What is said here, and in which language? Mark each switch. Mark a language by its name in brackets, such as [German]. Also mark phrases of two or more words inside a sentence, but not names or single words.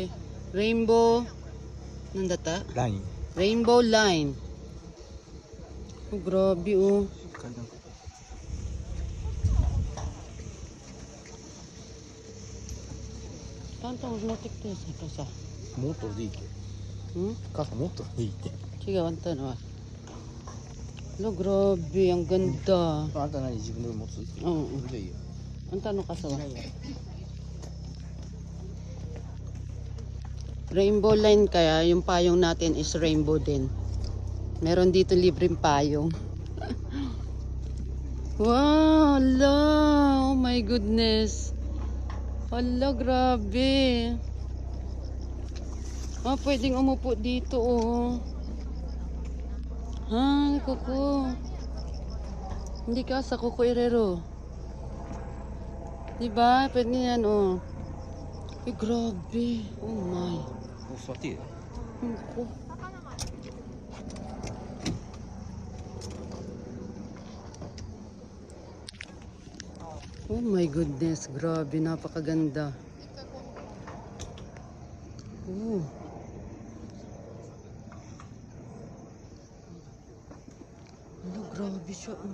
[Japanese] Rainbow, nandata? Line. [Filipino] Rainbow line. Oh, grabe oh. Tantang motik to sa. [Japanese] もっとでいいって。 Hmm? 母さんもっとでいいって。 [Filipino] Sige, wanta na. Hello, grabe, ang ganda. [Japanese] あんた何自分で持つ？ [Filipino] Oo. [Japanese] じゃあいいよ。 [Filipino] Ang tanong ka sa Rainbow line kaya yung payong natin is rainbow din. Meron dito libreng payong. [English] Wow, hala. Oh my goodness. [Filipino] Hala, grabe. Ah, pwedeng umupo dito oh. Ha, kuko. Hindi ka sa kuko irero. Diba? Pwede yan oh. Eh, grabe. [English] Oh my. [Japanese] 座っていいよ。 [Filipino] Ako. [English] Oh my goodness, [Filipino] grabe, napakaganda. Oh. Ano, grabe siya.